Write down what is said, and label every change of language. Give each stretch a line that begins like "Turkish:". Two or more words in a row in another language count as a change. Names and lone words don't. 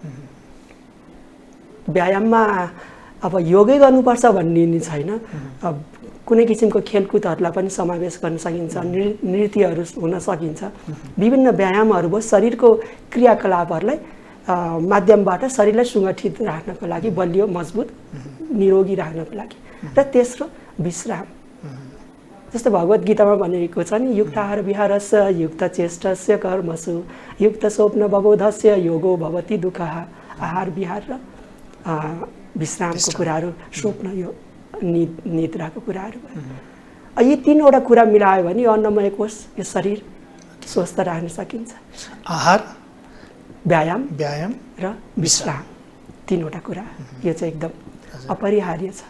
Nepali: व्यायाममा अब योगै गर्नुपर्छ भन्ने नि छैन, कुनै किसिमको खेलकुदहरूलाई पनि समावेश गर्न सकिन्छ, नृत्यहरू हुन सकिन्छ। विभिन्न व्यायामहरू भयो शरीरको क्रियाकलापहरूलाई माध्यमबाट शरीरलाई सुगठित राख्नको लागि, बलियो मजबुत निरोगी राख्नको लागि। र तेस्रो विश्राम। जस्तो भगवत गीतामा भनेको छ नि,
Sanskrit: युक्त आहार विहारस्य युक्त चेष्टस्य कर्मसु युक्त स्वप्न बबोधस्य योगो भवति दुःखः।
Nepali: आहार विहार र विश्रामको कुराहरू, स्वप्न यो निद्राको कुराहरू भयो। यी 3वटा कुरा मिलायो भने अन्नमय कोष यो शरीर स्वस्थ राख्न सकिन्छ। आहार, व्यायाम र विश्राम 3वटा कुरा यो चाहिँ एकदम अपरिहार्य छ।